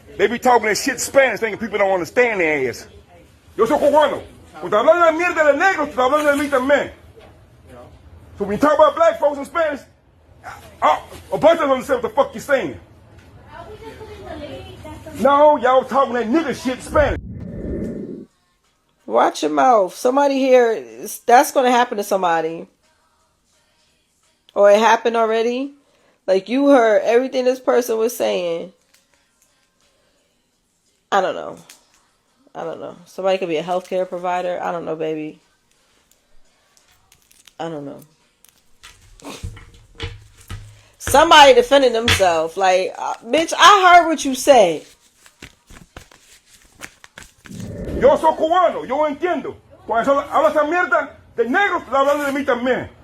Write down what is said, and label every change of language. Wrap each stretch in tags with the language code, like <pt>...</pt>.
<en>They be talking that shit Spanish, thinking people don't understand their ass.</en> <es>Yo soy cubano. Cuando hablando de mierda de negro, estoy hablando de mí también.</es> <en>So when you talk about black folks in Spanish, a bunch of them understand what the fuck you're saying. No, y'all talking that nigga shit Spanish. Watch your mouth. Somebody here, that's going to happen to somebody. Or it happened already. Like, you heard everything this person was saying. I don't know. Somebody could be a healthcare provider. I don't know, baby. I don't know. Somebody defending themselves. Like, bitch, I heard what you said.</en> <es>Yo soy cubano, yo entiendo. Cuando habla esa mierda de negro, está hablando de mí también.</es>